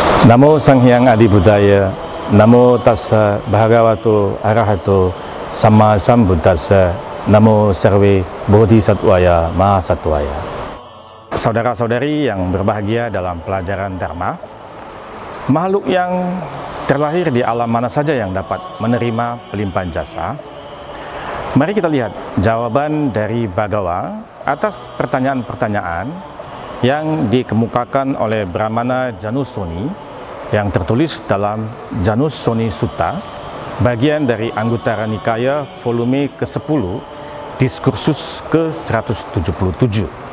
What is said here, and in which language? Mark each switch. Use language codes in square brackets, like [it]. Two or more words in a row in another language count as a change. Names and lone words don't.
[pi] Namo Sang Hyang Adi Buddhaya, Namo Tassa Bhagavato Arahato Samma Sambuddhassa, [sa] Namo Sarve Bodhisattvaya Mahasattvaya. [id] Saudara-saudari yang berbahagia dalam pelajaran Dharma, makhluk yang terlahir di alam mana saja yang dapat menerima pelimpahan jasa? Mari kita lihat jawaban dari Bhagawa atas pertanyaan-pertanyaan yang dikemukakan oleh Brahmana Janusoni yang tertulis dalam Janusoni Sutta, bagian dari Anguttara Nikaya volume ke-10, diskursus ke-177.